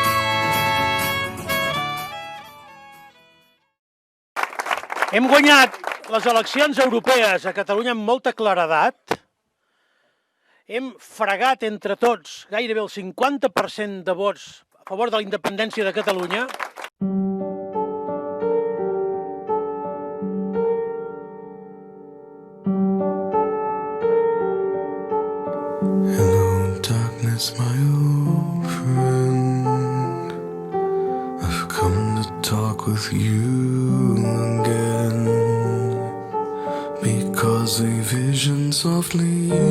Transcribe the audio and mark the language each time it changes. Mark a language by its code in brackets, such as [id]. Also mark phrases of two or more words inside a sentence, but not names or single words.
[ca] Hem guanyat les eleccions europees a Catalunya amb molta claredat. Hem fregat entre tots gairebé el 50% de vots a favor de la independència de Catalunya. [en] Hello, darkness, my old friend. I've come to talk with you again, because a vision softly